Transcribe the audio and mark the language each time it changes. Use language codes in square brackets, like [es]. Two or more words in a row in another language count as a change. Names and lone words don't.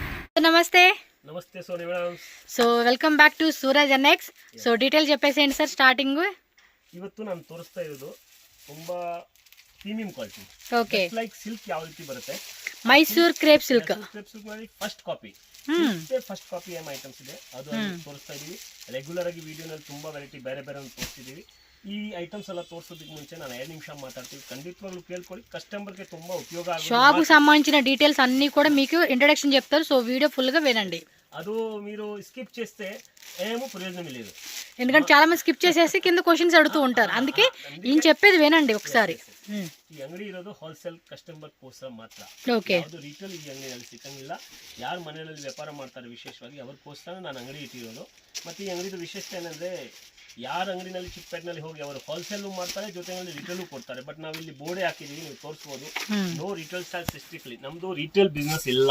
[te] నమస్తే నమస్తే సోని మేడం. [en] so welcome back to ಸೂರಜ್ NX. so detail చెప్పేసేయండి ಸರ್. ಸ್ಟಾರ್ಟಿಂಗ್ [kn] ಇವತ್ತು ನಾನು ತೋರಿಸ್ತಾ ಇರೋದು ತುಂಬಾ ಪ್ರೀಮಿಯಂ ಕ್ವಾಲಿಟಿ. ಓಕೆ, [en] like silk [kn] ಯಾವ ರೀತಿ ಬರುತ್ತೆ, ಮೈಸೂರ್ ಕ್ರೇಪ್ ಸಿಲ್ಕ್. ಕ್ರೇಪ್ ಸಿಲ್ಕ್ ನಲ್ಲಿ [en] first copy first copy [kn] ಏಮ್ ಐಟಮ್ಸ್ ಇದೆ ಅದು ತೋರಿಸ್ತಾ ಇದೀವಿ. ರೆಗ್ಯುಲರ್ ಆಗಿ ವಿಡಿಯೋನಲ್ಲಿ ತುಂಬಾ ವೆರೈಟಿ ಬೇರೆ ಬೇರೆ ತೋರಿಸ್ತಿದೀವಿ. ಈ ಐಟಮ್ಸ್ ಎಲ್ಲ ತೋರಿಸೋದಕ್ಕೆ ಮುಂಚೆ ನಾನು 2 ನಿಮಿಷ ಮಾತಾಡ್ತೀವಿ. ಖಂಡಿತವಾಗ್ಲೂ ಕೇಳ್ಕೊಳ್ಳಿ, ಕಸ್ಟಮರ್ಗೆ ತುಂಬಾ ಉಪಯೋಗ ಆಗುತ್ತೆ. [te] షాప్ సంబంధించిన డీటెయిల్స్ అన్ని కూడా మీకు ఇంట్రడక్షన్ చెప్తారు. సో [en] video full [te] గా వినండి. ಅದು మీరు స్కిప్ చేస్తే ఏమో ప్రయోజనం లేదు, ఎందుకంటే చాలా మంది స్కిప్ చేసేసి కింద క్వశ్చన్స్ అడుగుతూ ఉంటారు. అందుకే ఈయన చెప్పేది వినండి ఒకసారి. [kn] ಈ ಅಂಗಡಿ ಇರೋದು [en] wholesale customer [kn] ಕೋಸ್ಕರ ಮಾತ್ರ. ಓಕೆ, ಅದು ರಿಟೇಲ್ ಈ ಅಂಗಡಿಯಲ್ಲಿ ಸಿಕ್ಕಂಗಿಲ್ಲ. ಯಾರು ಮನೆಯಲ್ಲಿ ವ್ಯಾಪಾರ ಮಾಡ್ತಾರೆ ವಿಶೇಷವಾಗಿ ಅವ್ರಿಗೋಸ್ಕರ ನಾನು ಅಂಗಡಿ ಇಟ್ಟಿರೋದು. ಮತ್ತೆ ಈ ಅಂಗಡಿದು ವಿಶೇಷತೆ ಏನಂದ್ರೆ, ಯಾರ ಅಂಗಡಿನಲ್ಲಿ ಚಿಕ್ಕಪೇಟೆನಲ್ಲಿ ಹೋಗಿ ಅವರು ಹೋಲ್ಸೇಲ್ ಮಾಡ್ತಾರೆ, ಜೊತೆಯಲ್ಲಿ ರಿಟೇಲ್ ಕೊಡ್ತಾರೆ. ಬಟ್ ನಾವು ಇಲ್ಲಿ ಬೋರ್ಡೆ ಹಾಕಿದೀವಿ, ನೀವು ತೋರಿಸಬಹುದು. [en] no retail strictly, [kn] ನಮ್ದು [en] retail business [kn] ಇಲ್ಲ.